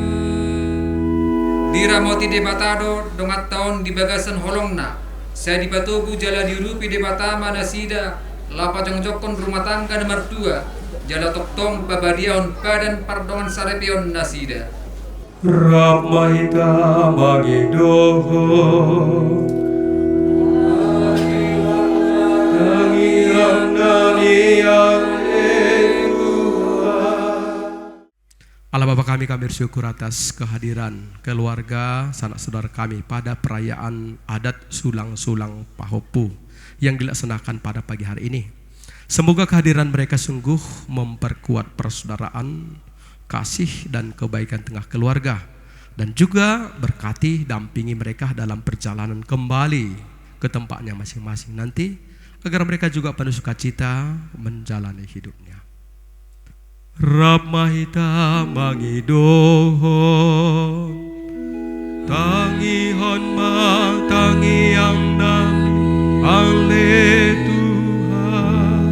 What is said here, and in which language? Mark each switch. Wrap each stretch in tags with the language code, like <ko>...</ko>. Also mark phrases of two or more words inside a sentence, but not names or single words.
<bbc>diramoti debatado dongat taon di bagasan holongna saya dipatubu jala dirupi debata manasida lapa jongjokon rumah tangga nomor 2 jala toktong babadiaon padan pardongan sarepion nasida Rap mahita mangidohon tangihon nami yale</bbc> <id>Allah Bapa kami bersyukur atas kehadiran keluarga sanak saudara kami pada perayaan adat sulang-sulang Pahopu yang dilaksanakan pada pagi hari ini. Semoga kehadiran mereka sungguh memperkuat persaudaraan, kasih dan kebaikan tengah keluarga dan juga berkati dampingi mereka dalam perjalanan kembali ke tempatnya masing-masing nanti, agar mereka juga penuh sukacita menjalani hidupnya.</id> <bbc>Rab mahita mangidohon, tangihon mang tangi yang nami ale Tuhan.</bbc>